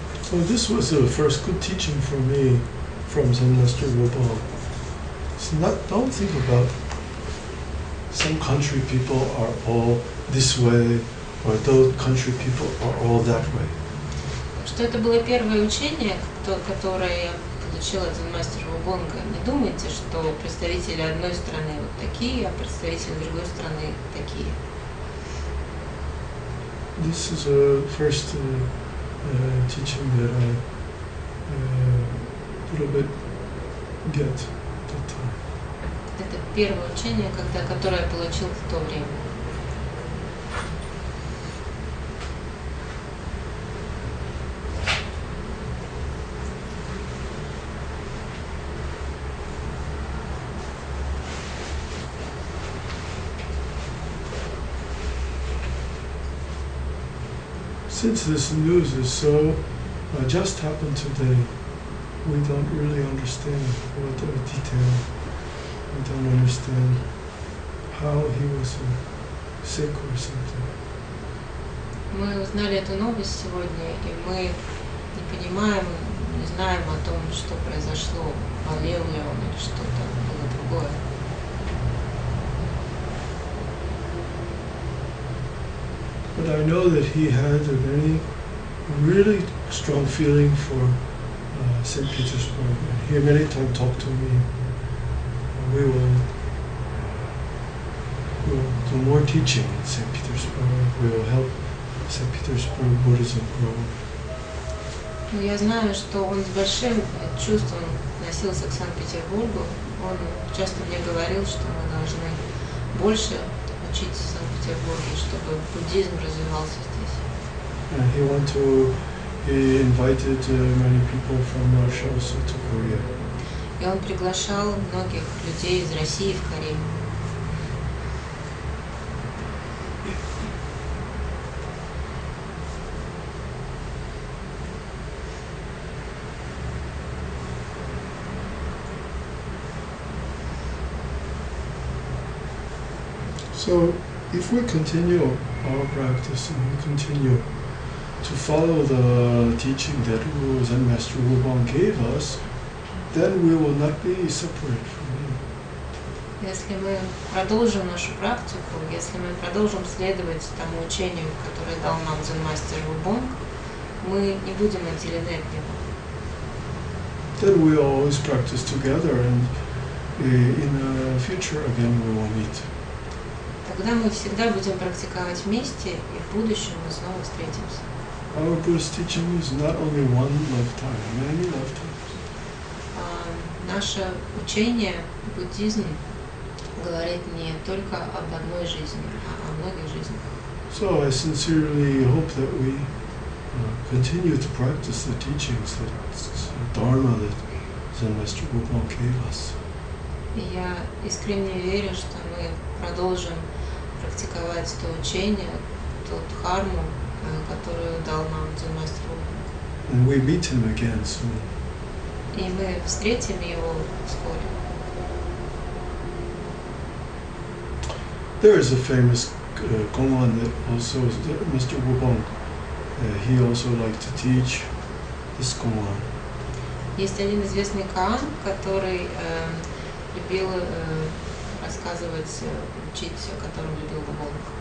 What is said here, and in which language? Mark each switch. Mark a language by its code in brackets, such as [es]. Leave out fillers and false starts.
[en] So this was the first good teaching for me from Zen Master Wukong. Don't think about some country people are all this way, or those country people are all that way. [ru] Что это было первое учение, которое я получила от дзен-мастера Вубонга. Не думайте, что представители одной страны вот такие, а представители другой страны такие. [en] This is a first teaching that I little bit get at that time. [ru] Это первое учение, которое я получил в то время. [en] since this news is so just happened today, we don't really understand what the detail. We don't understand how he was sick or something. [ru] Мы узнали эту новость сегодня, и мы не понимаем, не знаем о том, что произошло, болел ли он или что-то было другое. [en] But I know that he had a very, really strong feeling for St. Petersburg. And he many times talked to me. We will do more teaching in St. Petersburg. We will help St. Petersburg Buddhism grow. [ru] Я знаю, что он с большим чувством относился к Санкт-Петербургу. Он часто мне говорил, что мы должны больше учиться в Санкт-Петербурге, чтобы буддизм развивался здесь. [en] And he invited many people from Russia also to Korea. [ru] И он приглашал многих людей из России в Корею. [en] So, if we continue our practice and we continue to follow the teaching that Zen Master Wubon gave us, then we will not be separate from him. [ru] Если мы продолжим нашу практику, если мы продолжим следовать тому учению, которое дал нам Дзен-мастер Вубон, мы не будем отделены от него. [en] Then we will always practice together, and in the future again we will meet. [ru] Тогда мы всегда будем практиковать вместе, и в будущем мы снова встретимся. [en] Our Buddhist teaching is not only one lifetime, many lifetimes. [ru] Наше учение, буддизм, говорит не только об одной жизни, а о многих жизнях. [en] So I sincerely hope that we continue to practice the teachings, the Dharma that Zen Master Wubon gave us. [ru] И я искренне верю, что мы продолжим практиковать то учение, ту дхарму, которую дал нам Дзен-мастер Вубон. [en] And we meet him again soon. [ru] И мы встретим его вскоре. [en] There is a famous Gongwan that also is Mr. Wubon. He also liked to teach this Gongwan. [ru] Есть один известный каан, который любил рассказывать, учить, о котором любил Вубон.